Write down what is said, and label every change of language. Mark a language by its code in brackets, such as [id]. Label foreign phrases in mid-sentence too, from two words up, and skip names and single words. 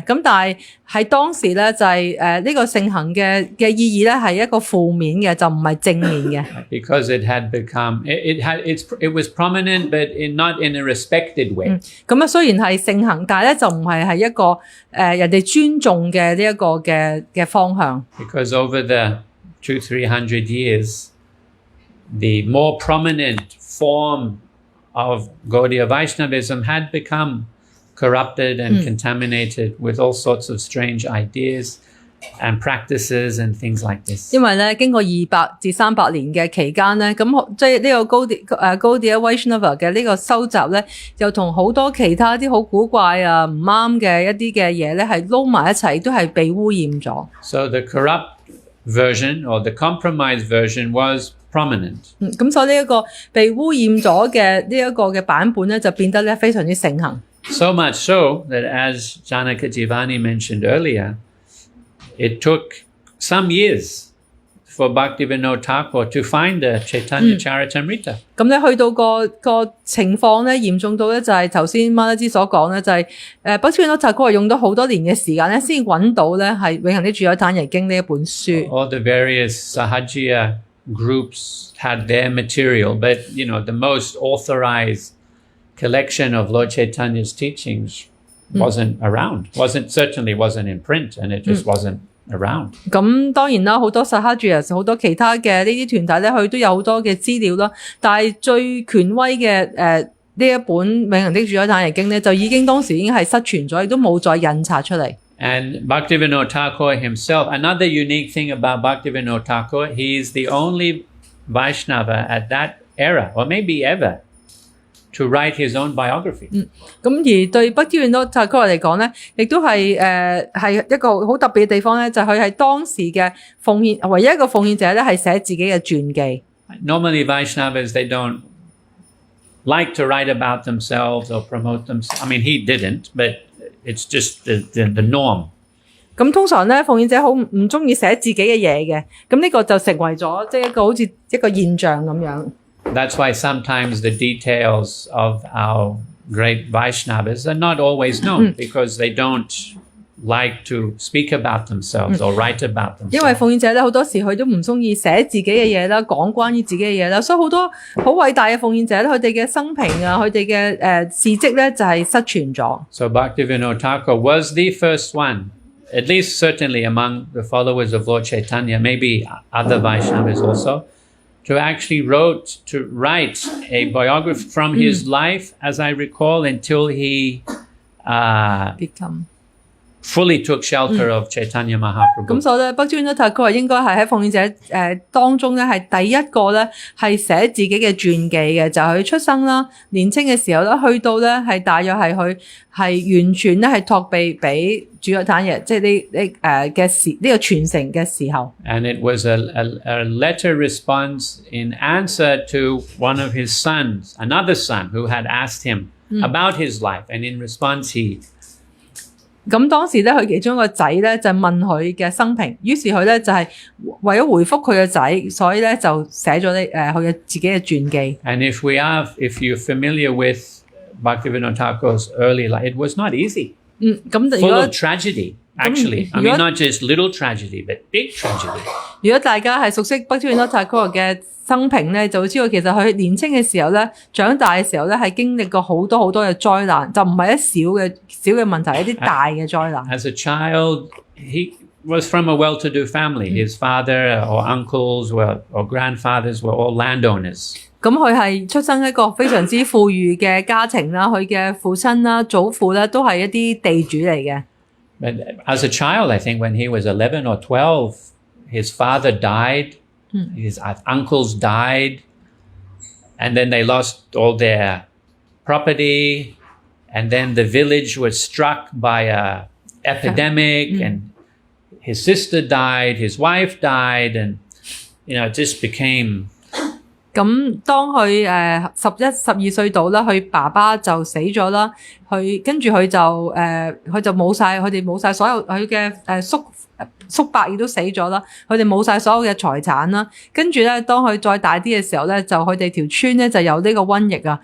[yue] 咁但係喺當時咧就係呢個盛行嘅意義咧係一個負面嘅，就唔係正面嘅。 [en] Because it had become, it was prominent, but not in a respected way. [yue] 咁雖然係盛行，但係咧就唔係一個人哋尊重嘅呢一個嘅方向。 [en] Because over the 200-300 years, the more prominent form of Gaudiya Vaishnavism had become corrupted and contaminated with all sorts of strange ideas and practices and things like this. [yue] 因為咧經過200至300年嘅期間咧，咁即係呢個 Gaudiya Vaishnava 嘅呢個收集咧，又同好多其他啲好古怪啊唔啱嘅一啲嘅嘢咧，係撈埋一齊，都係被污染咗。 [en] So the corrupt version or the compromised version was prominent. [yue] 咁所以呢一個被污染咗嘅呢一個嘅版本咧，就變得咧非常之盛行。 [en] So much so that, as Janaka Jivani mentioned earlier, it took some years for Bhaktivinoda Thakur to find the Chaitanya Charitamrita. [yue] 咁咧去到個情況咧嚴重到咧就係頭先馬拉茲所講咧，就係 Bhaktivinoda Thakur 用咗好多年嘅時間咧，先揾到咧係永恆的住喺坦耶經呢一本書。 [en] All the various Sahajiya groups had their material, but the most authorized collection of Lord Chaitanya's teachings wasn't around. Certainly wasn't in print, and it just wasn't around. [yue] 咁當然啦，好多薩哈主有好多其他嘅呢啲團體咧，佢都有好多嘅資料啦。但係最權威嘅呢一本《永恆的主宰坦耶經》咧，就已經當時已經係失傳咗，亦都冇再印刷出嚟。 [en] And Bhaktivinoda Thakur himself, another unique thing about Bhaktivinoda Thakur, he's the only Vaishnava at that era, or maybe ever, to write his own biography. [yue] 咁而對 Bhaktivinoda Thakur 嚟講咧，亦都係一個好特別嘅地方咧，就係佢係當時嘅奉獻唯一一個奉獻者咧，係寫自己嘅傳記。 [en] Normally Vaishnavas, they don't like to write about themselves or promote themselves. I mean, he didn't, but it's just the norm. [yue] 咁通常咧，奉獻者好唔中意寫自己嘅嘢嘅，咁呢個就成為咗即係一個好似一個現象咁樣。 [en] That's why sometimes the details of our great Vaishnavas are not always known because they don't like to speak about themselves or write about themselves. [yue] 因為奉獻者咧好多時佢都唔中意寫自己嘅嘢啦，講關於自己嘅嘢啦，所以好多好偉大嘅奉獻者咧，佢哋嘅生平啊，佢哋嘅事蹟咧就係失傳咗。 [en] So Bhaktivinoda Thakur was the first one, at least certainly among the followers of Lord Chaitanya, maybe other Vaishnavas also, to actually write a biography from his life, as I recall, until he fully took shelter of Chaitanya Mahaprabhu. [yue] 咁所以咧 ，Bhaktivinoda Thakur 應該係喺奉獻者當中咧係第一個咧係寫自己嘅傳記嘅，就係佢出生啦，年青嘅時候咧，去到咧係大約係佢係完全咧係託庇俾主宰坦耶，即係呢個傳承嘅時候。 [en] And it was a letter response in answer to one of his sons, another son who had asked him about his life, and in response he [yue] 咁當時咧，佢其中一個仔咧就問佢嘅生平，於是佢咧就係為咗回覆佢嘅仔，所以咧就寫咗佢嘅自己嘅傳記。 [en] And if you're familiar with Bhaktivinoda Thakur's early life, it was not easy. 咁 Full of tragedy, actually. I mean, not just little tragedy, but big tragedy. [yue] 如果大家係熟悉 Bhaktivinoda Thakur 嘅生平咧，就會知道其實佢年青嘅時候咧，長大嘅時候咧，係經歷過好多好多嘅災難，就唔係一小嘅問題，一啲大嘅災難。 [en] As a child, he was from a well-to-do family. His father or uncles or grandfathers were all landowners. [yue] 咁佢係出生一個非常之富裕嘅家庭啦，佢嘅父親啦、祖父咧都係一啲地主嚟嘅。 [en] But as a child, I think when he was 11 or 12, his father died. His uncles died, and then they lost all their property, and then the village was struck by a epidemic, and his sister died, his wife died, and it just became [yue] 咁當佢11、12歲到啦，佢爸爸就死咗啦，跟住佢就冇晒，佢哋冇晒所有佢嘅叔伯亦都死咗啦，佢哋冇晒所有嘅財產啦。跟住咧，當佢再大啲嘅時候咧，就佢哋條村咧就有呢個瘟疫啊。